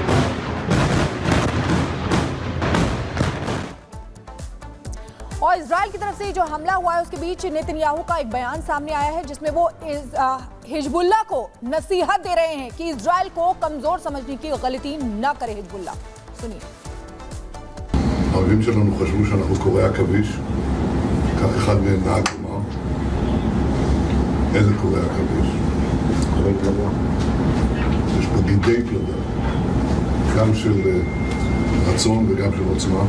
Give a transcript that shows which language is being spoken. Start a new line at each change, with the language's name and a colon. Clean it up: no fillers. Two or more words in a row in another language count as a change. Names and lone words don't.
Hindi: और इजराइल की तरफ से जो हमला हुआ है उसके बीच नेतन्याहू का एक बयान सामने आया है जिसमें वो हिजबुल्लाह को नसीहत दे रहे हैं कि इजराइल को कमजोर समझने की गलती न करे हिजबुल्लाह। सुनिए।
Hebrew: האויבים שלנו חשבו שאנחנו קורי עכביש, כך אחד מהם נהג לומר. איזה קורי עכביש? קורי פלדה. יש פה גידי פלדה, גם של רצון וגם של עוצמה.